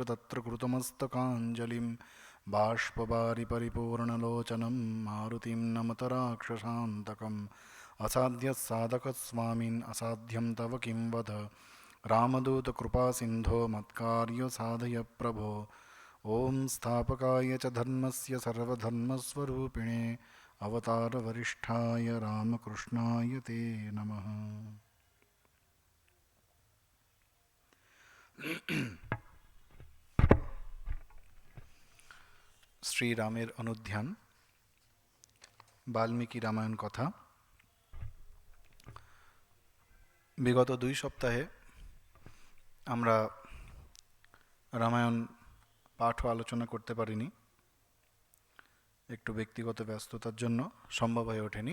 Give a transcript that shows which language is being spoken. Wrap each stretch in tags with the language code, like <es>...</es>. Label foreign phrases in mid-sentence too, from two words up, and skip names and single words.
<sa>तत्र कृतमस्तकाञ्जलिं बाष्पवारि परिपूर्णलोचनं मारुतिं नमत राक्षसान्तकम् असाध्यसाधकस्वामिन् असाध्यं तव किं वद रामदूतकृपासिन्धो मत्कार्य साधय प्रभो ॐ स्थापकाय च धर्मस्य सर्वधर्मस्वरूपिणे अवतारवरिष्ठाय रामकृष्णाय ते नमः।</sa> <bn>শ্রীরামের অনুধ্যান বাল্মীকি রামায়ণ কথা। বিগত 2 সপ্তাহে আমরা রামায়ণ পাঠ ও আলোচনা করতে পারিনি, একটু ব্যক্তিগত ব্যস্ততার জন্য সম্ভব হয়ে ওঠেনি।</bn>